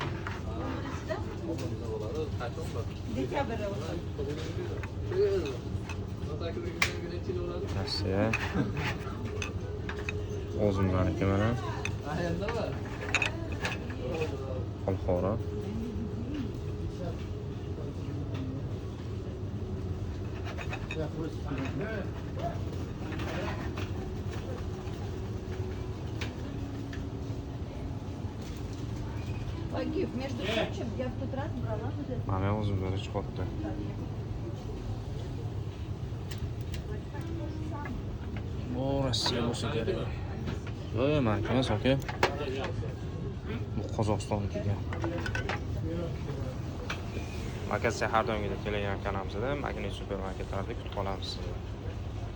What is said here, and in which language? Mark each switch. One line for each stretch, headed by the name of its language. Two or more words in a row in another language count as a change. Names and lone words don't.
Uzbek: Rossiya. O'zimlarniki mana. Olxora.
Russian: Погиб. Между прочим, я в тот раз брала вот это.
Uzbek: Mana o'zimizlar chiqyapti. Bu Rossiya bo'lsa kerak. Yo'q, meniki emas, aka. Bu Qozog'istonnikiga. Aka, har doimgidek kelgan kanalımızda Magnet supermarketlarda kutib qolamiz sizni.